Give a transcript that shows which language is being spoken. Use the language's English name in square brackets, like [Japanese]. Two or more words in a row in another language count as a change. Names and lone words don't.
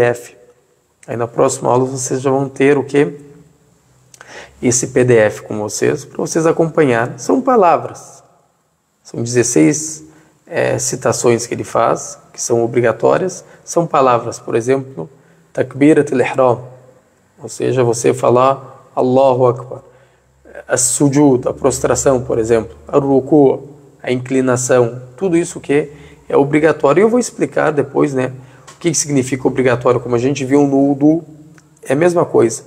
[Portuguese] Aí na próxima aula vocês já vão ter o que? esse PDF com vocês, para vocês acompanharem. São palavras, são 16 citações que ele faz, que são obrigatórias, são palavras, por exemplo, [Arabic] تكبيرة الإحرام, [Portuguese] ou seja, você falar [Arabic] الله أكبر, [Portuguese] as-sujud, a prostração, por exemplo, ar-ruku, a inclinação, tudo isso que é obrigatório. E eu vou explicar depois, né, o que significa obrigatório, como a gente viu no wudu, é a mesma coisa.